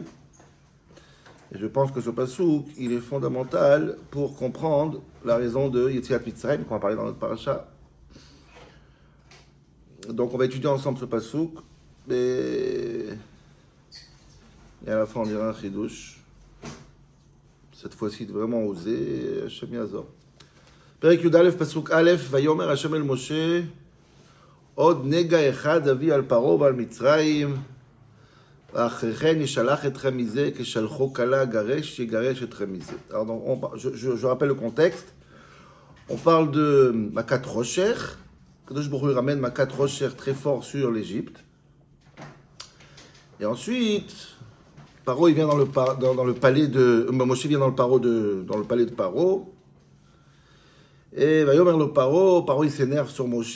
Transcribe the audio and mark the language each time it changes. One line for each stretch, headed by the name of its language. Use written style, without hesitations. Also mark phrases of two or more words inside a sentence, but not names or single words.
French: Et je pense que ce pasouk, il est fondamental pour comprendre la raison de
Hebrew: יציאת מצרים,
French: qu'on va parler dans notre paracha. Donc on va étudier ensemble ce pasouk, et à la fin on dira un chidouche. Cette fois-ci, vraiment osé,
Hebrew: השם יעזור. פרק יוד אלף פסוק אלף ויאמר השם אל משה עוד נגע אחד אביא על פרעה ועל מצרים, ואחרי כן ישלח אתכם מזה, כשלחו כלה גרש, יגרש אתכם מזה.
French: Alors, donc, je rappelle le contexte. On parle de
Hebrew: מכת רוכר. קדוש ברוך הוא
French: ramène
Hebrew: מכת רוכר
French: très fort sur l'Égypte. Et ensuite, Paro, il vient dans le palais de... Moshe vient dans le palais de Paro. Et Vayomer le Paro, il s'énerve sur Moshe.